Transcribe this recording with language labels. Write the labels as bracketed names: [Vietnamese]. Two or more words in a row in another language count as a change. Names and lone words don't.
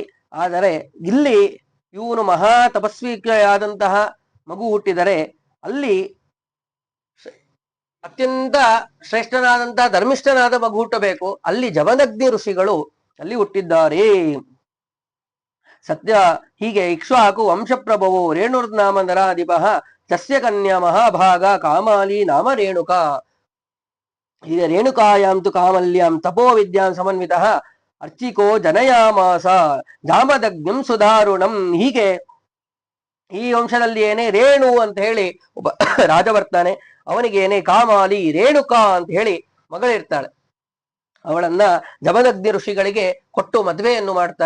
[Kannada] ಆದರೆ ಇಲ್ಲಿ ಇವನು ಮಹಾ ತಪಸ್ವಿಯಾದಂತಹ ಮಗು ಹುಟ್ಟಿದರೆ ಅಲ್ಲಿ ಅತ್ಯಂತ ಶ್ರೇಷ್ಠನಾದಂತಹ ಧರ್ಮಿಷ್ಠನಾದ ಮಗು ಹುಟ್ಟಬೇಕು. ಅಲ್ಲಿ ಜಮದಗ್ನಿ ಋಷಿಗಳು ಅಲ್ಲಿ ಹುಟ್ಟಿದ್ದಾರೆ. ಸತ್ಯ ಹೀಗೆ [Sanskrit] ಇಕ್ಷ್ವಾಕು ವಂಶಪ್ರಭವೋ ರೇಣುರ್ನಾಮ ನರಾಧಿಪ ತಸ್ಯ ಕನ್ಯಾ ಮಹಾಭಾಗ ಕಾಮಾಲಿ ನಾಮ ರೇಣುಕಾ. ಹೀಗೆ ರೇಣುಕಾಯಾಂ ತು ಕಾಮಲ್ಯಾಂ ತಪೋ ವಿದ್ಯಾಂ ಸಮನ್ವಿತ ಅರ್ಚಿಕೋ ಜನಯಾಮಾಸ ಜಾಮದಗ್ನಿಂ ಸುಧಾರುಣಂ. [Kannada] ಹೀಗೆ ಈ ವಂಶದಲ್ಲಿ ಏನೇ ರೇಣು ಅಂತ ಹೇಳಿ ಒಬ್ಬ ರಾಜ ಬರ್ತಾನೆ, ಅವನಿಗೆ ಏನೇ ಕಾಮಾಲಿ ರೇಣುಕಾ ಅಂತ ಹೇಳಿ ಮಗಳಿರ್ತಾಳೆ. ಅವಳನ್ನ ಜಮದಗ್ನಿ ಋಷಿಗಳಿಗೆ ಕೊಟ್ಟು ಮದುವೆಯನ್ನು ಮಾಡ್ತಾರೆ.